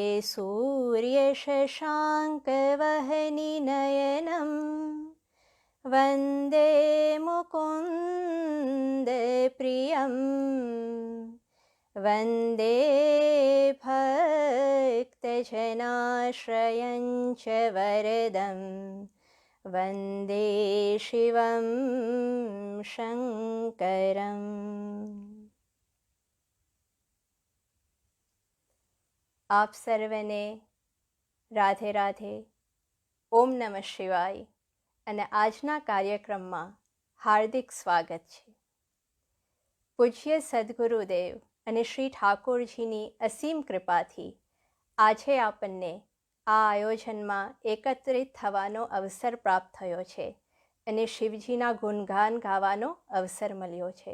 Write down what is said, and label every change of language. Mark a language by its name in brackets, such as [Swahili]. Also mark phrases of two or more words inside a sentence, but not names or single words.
[Sanskrit] सूर्यशशाङ्कवहनिनयनं वन्दे मुकुन्दप्रियं वन्दे भक्तजनाश्रयं च वरदं वन्दे शिवं शङ्करम्। [Gujarati] आप સર્વને રાધે રાધે, ઓમ નમઃ શિવાય અને આજના કાર્યક્રમમાં હાર્દિક સ્વાગત છે. પૂજ્ય સદ્ગુરુદેવ અને શ્રી ઠાકોરજીની અસીમ કૃપાથી આજે આપણને આ આયોજનમાં એકત્રિત થવાનો અવસર પ્રાપ્ત થયો છે અને શિવજીના ગુણગાન ગાવાનો અવસર મળ્યો છે.